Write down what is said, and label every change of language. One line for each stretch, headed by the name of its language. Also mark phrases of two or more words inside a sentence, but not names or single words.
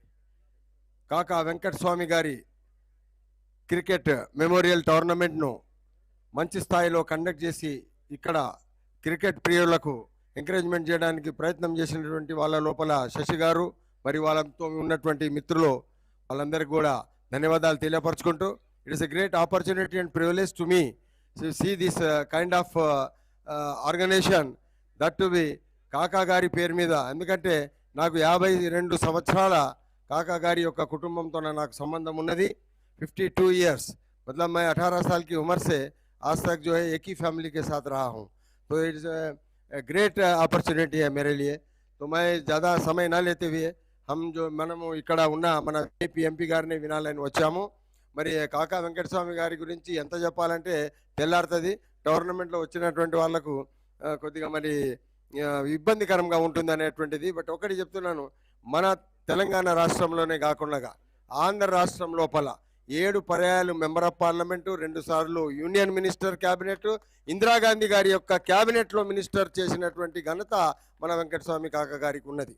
Telugu: కాకా వెంకటస్వామి గారి క్రికెట్ మెమోరియల్ టోర్నమెంట్ను మంచి స్థాయిలో కండక్ట్ చేసి ఇక్కడ క్రికెట్ ప్రియులకు ఎంకరేజ్మెంట్ చేయడానికి ప్రయత్నం చేసినటువంటి వాళ్ళ లోపల శశి గారు, మరి వాళ్ళతో ఉన్నటువంటి మిత్రులు వాళ్ళందరికీ కూడా ధన్యవాదాలు తెలియపరచుకుంటూ,
English: It is a great opportunity and privilege to me to see this kind of organisation that to be కాకా
Telugu: గారి పేరు మీద. ఎందుకంటే నాకు 52 సంవత్సరాల కాకా గారి యొక్క కుటుంబంతో నాకు సంబంధం ఉన్నది.
English: 52 years,
Hindi: मतलब मैं 18 साल की उम्र से आज तक जो है एक ही फैमिली के साथ रहा हूँ. तो
English: It's great opportunity
Hindi: है मेरे लिए. तो मैं ज़्यादा समय ना लेते हुए हम जो
Telugu: మనము ఇక్కడ ఉన్న మన ఎంపీ గారిని వినాలని వచ్చాము. మరి కాకా వెంకటస్వామి గారి గురించి ఎంత చెప్పాలంటే తెల్లారుతుంది. టోర్నమెంట్లో వచ్చినటువంటి వాళ్లకు కొద్దిగా మరి ఇబ్బందికరంగా ఉంటుంది అనేటువంటిది. బట్ ఒకటి చెప్తున్నాను, మన తెలంగాణ రాష్ట్రంలోనే కాకుండా ఆంధ్ర రాష్ట్రం లోపల 7 పర్యాయాలు
English: member of parliament,
Telugu: 2 సార్లు
English: union minister cabinet,
Telugu: ఇందిరాగాంధీ గారి యొక్క క్యాబినెట్లో మినిస్టర్ చేసినటువంటి ఘనత మన వెంకటస్వామి కాకా గారికి ఉన్నది.